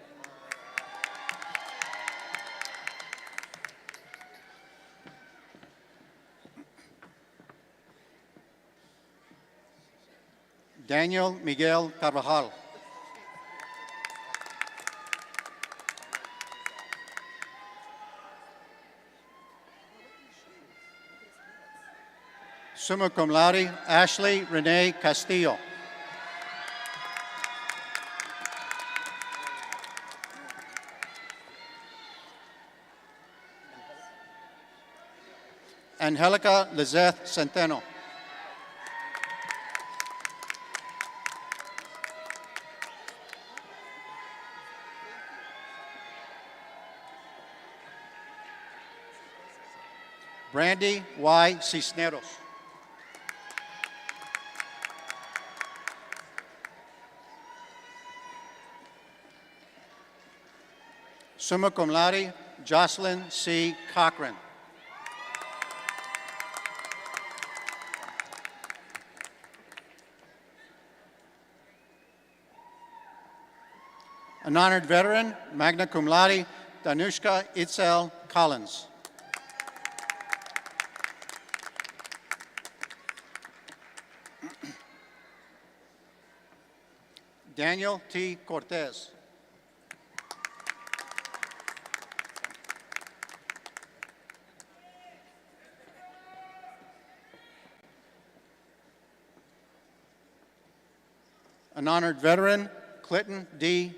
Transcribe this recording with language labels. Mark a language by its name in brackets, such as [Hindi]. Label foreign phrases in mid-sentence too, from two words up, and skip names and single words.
[English] Daniel Miguel Carvajal. [Latin] Summa cum laude, [English] Ashley Renee Castillo. Angelica Lizeth Centeno. Brandy Y. Cisneros. [Latin] Summa cum laude, [English] Jocelyn C. Cochran. An honored veteran, [Latin] magna cum laude, [English] Danushka Itzel Collins. Daniel T. Cortez. An honored veteran, Clinton D.